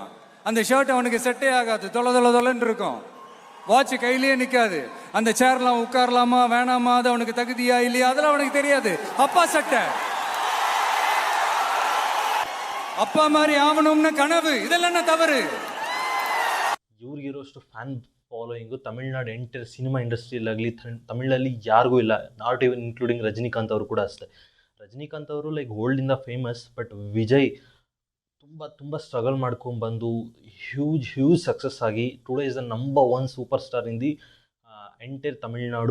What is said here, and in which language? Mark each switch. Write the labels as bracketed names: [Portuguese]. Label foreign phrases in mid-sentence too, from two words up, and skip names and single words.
[Tamil] அந்த ஷர்ட் அவனுக்கு செட்டே ஆகாது, தொலைன்னு இருக்கும். வாட்ச் கையிலேயே நிற்காது. அந்த சேர்லாம் உட்காரலாமா வேணாமா, அது அவனுக்கு தகுதியா இல்லையா அதெல்லாம் அவனுக்கு தெரியாது. அப்பா சட்டை, அப்பா மாதிரி ஆகணும்னு கனவு, இதெல்லாம் என்ன தவறு? [Kannada] ಇವ್ರಿಗಿರೋಷ್ಟು [English] fan following [Kannada] ತಮಿಳ್ನಾಡು [English] entire cinema [Kannada] ಇಂಡಸ್ಟ್ರಿಯಲ್ಲಾಗಲಿ ತಮಿಳಲ್ಲಿ ಯಾರಿಗೂ ಇಲ್ಲ, [English] not even including [Kannada] ರಜನಿಕಾಂತ್ ಅವರು ಕೂಡ ಅಷ್ಟೇ. ರಜನಿಕಾಂತ್ ಅವರು [English] like oldinda famous, but [Kannada] ವಿಜಯ್ ತುಂಬ ತುಂಬ ಸ್ಟ್ರಗಲ್ ಮಾಡ್ಕೊಂಡ್ಬಂದು [English] huge success aagi today is the number 1 super star in the entire Tamilnadu.